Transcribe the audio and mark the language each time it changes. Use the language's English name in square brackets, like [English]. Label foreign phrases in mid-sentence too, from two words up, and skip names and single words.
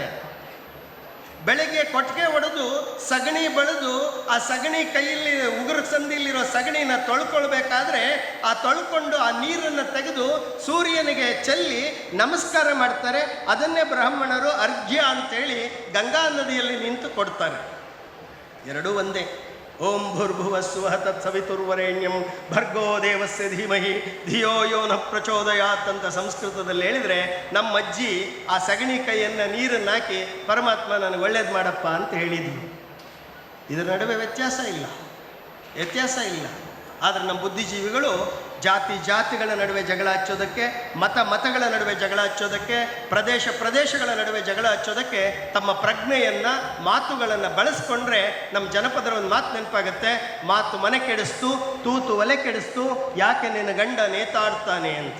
[Kannada] ಬೆಳಗ್ಗೆ ಕೊಟ್ಟಿಗೆ ಹೊಡೆದು ಸಗಣಿ ಬಳಿದು ಆ ಸಗಣಿ ಕೈಯಲ್ಲಿ ಉಗುರು ಸಂದಿಲಿರೋ ಸಗಣಿನ ತೊಳ್ಕೊಳ್ಬೇಕಾದ್ರೆ ತೊಳ್ಕೊಂಡು ಆ ನೀರನ್ನು ತೆಗೆದು ಸೂರ್ಯನಿಗೆ ಚೆಲ್ಲಿ ನಮಸ್ಕಾರ ಮಾಡ್ತಾರೆ. ಅದನ್ನೇ ಬ್ರಾಹ್ಮಣರು ಅರ್ಘ್ಯ ಅಂತೇಳಿ ಗಂಗಾ ನದಿಯಲ್ಲಿ ನಿಂತು ಕೊಡ್ತಾರೆ. ಎರಡೂ ಒಂದೇ. [Sanskrit] ಓಂ ಭೂರ್ಭುವಃ ಸ್ವಃ ತತ್ಸವಿತುರ್ವರೆಣ್ಯಂ ಭರ್ಗೋ ದೇವಸ್ಯ ಧೀಮಹಿ ಧಿಯೋ ಯೋ ನ ಪ್ರಚೋದಯಾತ್ [Kannada] ಅಂತ ಸಂಸ್ಕೃತದಲ್ಲಿ ಹೇಳಿದರೆ, ನಮ್ಮ ಅಜ್ಜಿ ಆ ಸಗಣಿ ಕೈಯನ್ನು ನೀರನ್ನು ಹಾಕಿ ಪರಮಾತ್ಮ ನನಗೆ ಒಳ್ಳೇದು ಮಾಡಪ್ಪ ಅಂತ ಹೇಳಿದ್ವಿ. ಇದರ ನಡುವೆ ವ್ಯತ್ಯಾಸ ಇಲ್ಲ. ಆದರೆ ನಮ್ಮ ಬುದ್ಧಿಜೀವಿಗಳು ಜಾತಿಗಳ ನಡುವೆ ಜಗಳ ಹಚ್ಚೋದಕ್ಕೆ, ಮತಗಳ ನಡುವೆ ಜಗಳ ಹಚ್ಚೋದಕ್ಕೆ, ಪ್ರದೇಶಗಳ ನಡುವೆ ಜಗಳ ಹಚ್ಚೋದಕ್ಕೆ ತಮ್ಮ ಪ್ರಜ್ಞೆಯನ್ನು, ಮಾತುಗಳನ್ನು ಬಳಸ್ಕೊಂಡ್ರೆ ನಮ್ಮ ಜನಪದರ ಒಂದು ಮಾತು ನೆನಪಾಗುತ್ತೆ, ಮಾತು ಮನೆ ಕೆಡಿಸ್ತು, ತೂತು ಒಲೆ ಕೆಡಿಸ್ತು, ಯಾಕೆ ನಿನ್ನ ಗಂಡ ನೇತಾಡ್ತಾನೆ ಅಂತ.